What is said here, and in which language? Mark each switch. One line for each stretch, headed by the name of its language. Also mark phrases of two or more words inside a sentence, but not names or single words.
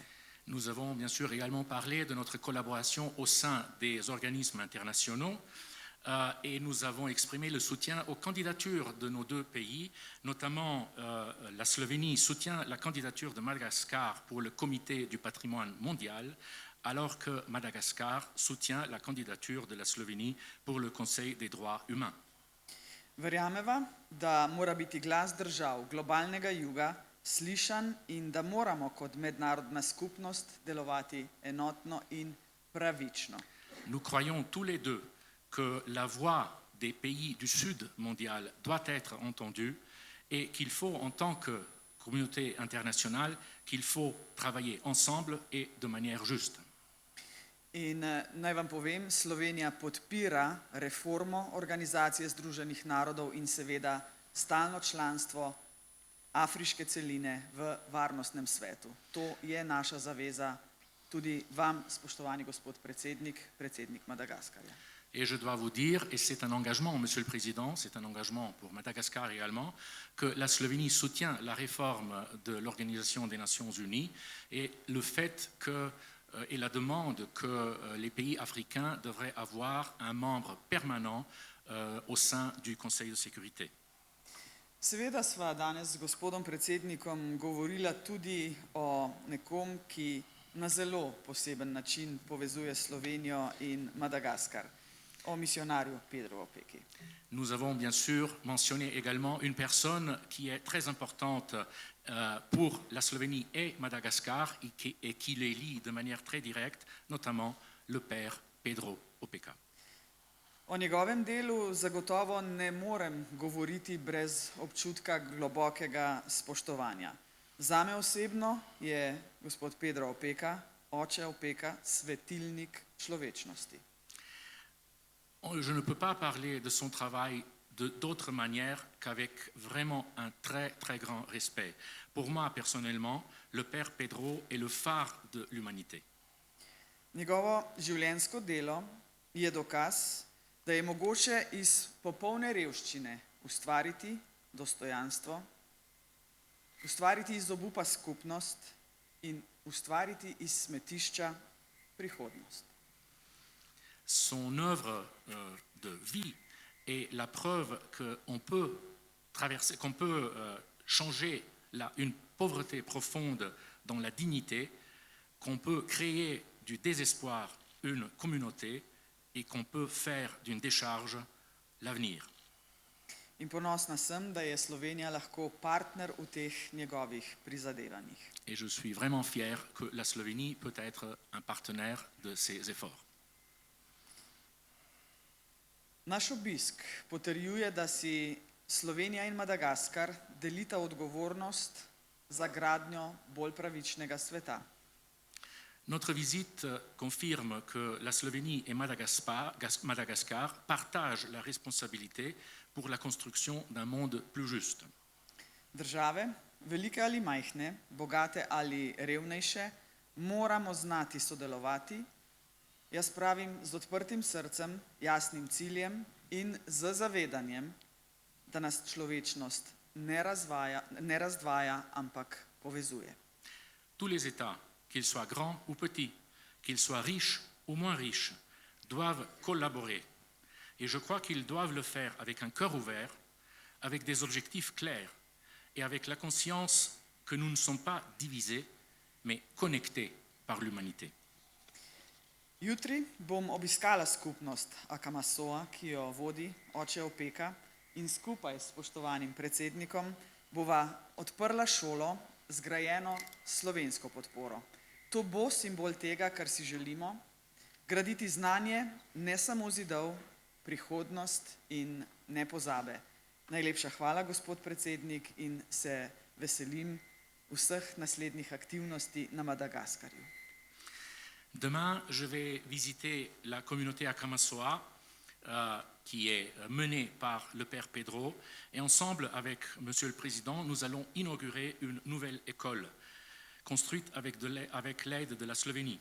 French: Nous avons bien sûr également parlé de notre collaboration au sein des organismes internationaux et nous avons exprimé le soutien aux candidatures de nos deux pays, notamment la Slovénie soutient la candidature de Madagascar pour le Comité du patrimoine mondial, alors que Madagascar soutient la candidature de la Slovénie pour le Conseil des droits humains.
Slovenian: Verjameva, da mora biti glas držav globalnega juga slišan in da moramo kot mednarodna skupnost delovati enotno in pravično.
French: Nous croyons tous les deux que la voix des pays du Sud mondial doit être entendue et qu'il faut, en tant que communauté internationale, qu'il faut travailler ensemble et de manière juste.
Slovenian: In naj vam povem, Slovenija podpira reformo Organizacije Združenih narodov in seveda stalno članstvo afriške celine v varnostnem svetu. To je naša zaveza tudi vam, spoštovani gospod predsednik, predsednik Madagaskarja.
French: Et je dois vous dire, et c'est un engagement, Monsieur le Président, c'est un engagement pour Madagascar également, que la Slovénie soutient la réforme de l'Organisation des Nations Unies et le fait que, et la demande que les pays africains devraient avoir un membre permanent au sein du Conseil de sécurité.
Slovenian: Seveda sva danes z gospodom predsednikom govorila tudi o nekom, ki na zelo poseben način povezuje Slovenijo in Madagaskar, o misionarju Pedro Opeki.
French: Nous avons bien sûr mentionné également une personne qui est très importante pour la Slovénie et Madagascar et qui les lie de manière très directe, notamment le père Pedro Opeka.
Slovenian: O njegovem delu zagotovo ne morem govoriti brez občutka globokega spoštovanja. Zame osebno je gospod Pedro Opeka, oče Opeka, svetilnik človečnosti.
French: Je ne peux pas parler de son travail d'autre manière qu'avec vraiment un très, très grand respect. Pour moi, personnellement, le père Pedro est le phare de l'humanité.
Slovenian: Njegovo življenjsko delo je dokaz, da je mogoče iz popolne revščine ustvariti dostojanstvo, ustvariti iz obupa skupnost in ustvariti iz smetišča prihodnost.
French: Son œuvre de vie est la preuve qu'on peut traverser, qu'on peut changer une pauvreté profonde dans la dignité, qu'on peut créer du désespoir une communauté et qu'on peut faire d'une décharge l'avenir.
Slovenian: In ponosna sem, da je Slovenija lahko partner v teh njegovih prizadevanjih.
French: Et je suis vraiment fier que la Slovénie peut être un partenaire de ces efforts.
Slovenian: Naš obisk potrjuje, da si Slovenija in Madagaskar delita odgovornost za gradnjo bolj pravičnega sveta.
French: Notre visite confirme que la Slovénie et Madagascar partagent la responsabilité pour la construction d'un monde plus juste.
Slovenian: Države, velike ali majhne, bogate ali revnejše, moramo znati sodelovati, jaz pravim z odprtim srcem, jasnim ciljem in z zavedanjem, da nas človečnost ne razdvaja, ampak povezuje.
French: Tous les États, qu'ils soient grands ou petits, qu'ils soient riches ou moins riches, doivent collaborer. Et je crois qu'ils doivent le faire avec un cœur ouvert, avec des objectifs clairs et avec la conscience que nous ne sommes pas divisés, mais connectés par l'humanité.
Slovenian: Jutri bom obiskala skupnost Akamasoa, ki jo vodi oče Opeka, in skupaj s spoštovanim predsednikom bova odprla šolo zgrajeno s slovensko podporo. To bo simbol tega, kar si želimo, graditi znanje, ne samo zidov, prihodnost in ne pozabe. Najlepša hvala, gospod predsednik, in se veselim vseh naslednjih aktivnosti na Madagaskarju.
French: Demain, je vais visiter la communauté Akamasoa, qui est menée par le père Pedro, et ensemble avec Monsieur le Président, nous allons inaugurer une nouvelle école construite avec l'aide de la Slovénie.